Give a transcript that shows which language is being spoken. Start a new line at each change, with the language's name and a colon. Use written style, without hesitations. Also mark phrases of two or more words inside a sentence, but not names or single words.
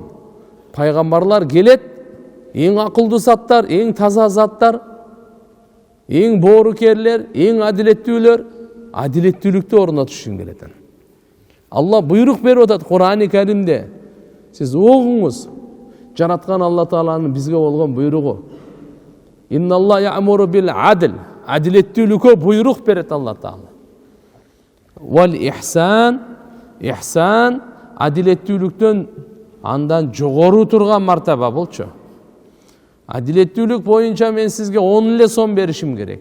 Kyrgyz: Пайгамбарлар келет, эң акылдуу заттар, эң таза заттар, эң боорукерлер, эң адилеттүүлөр адилеттүүлүктү орнотуш үчүн келет. Алла буйрук берип атат Кур'ан-ы Каримде. Сиз окуңуз. Жараткан Алла Тааланын бизге болгон буйругу.
Arabic: إن الله يأمر بالعدل.
Kyrgyz: Адилеттүүлүккө буйрук берет Алла Таала.
Arabic: والإحسان,
Kyrgyz: ихсан адилеттүүлүктөн андан жогору турган мартаба болчу. Адилеттүүлүк боюнча мен сизге 10 эле сом беришим керек.